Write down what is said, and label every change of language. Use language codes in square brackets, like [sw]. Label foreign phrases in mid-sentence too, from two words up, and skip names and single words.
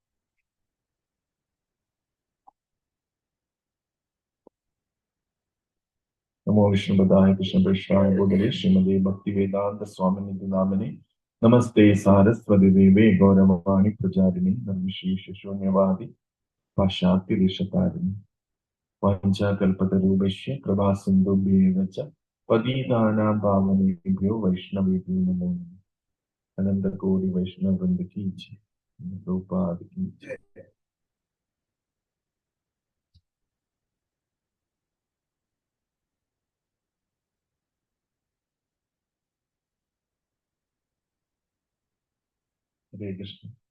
[sa] നമോ വിഷ്ണുപദായ കൃഷ്ണപൃഷ്ഠായ ഭൂതലേ ശ്രീമതേ ഭക്തിവേദാന്ത സ്വാമിനിധി നാമിനെ. നമസ്തേ സാരസ്വതി ദേവേ ഗൗരവാണി പ്രചാരിണി നിർവിശേഷ ശൂന്യവാദി പാശ്ചാത്യദേശതാരിണി. വാഞ്ചാകൽപതരൂപശ്യ കൃപാസിന്ധുഭ്യേവ ച പതിതാനാം പാവനേഭ്യോ വൈഷ്ണവേഭ്യോ നമോ നമഃ. [hi] अनन्तकोटि वैष्णववृन्द की जय. प्रभुपाद की जय. [sa] ഹരേ കൃഷ്ണ.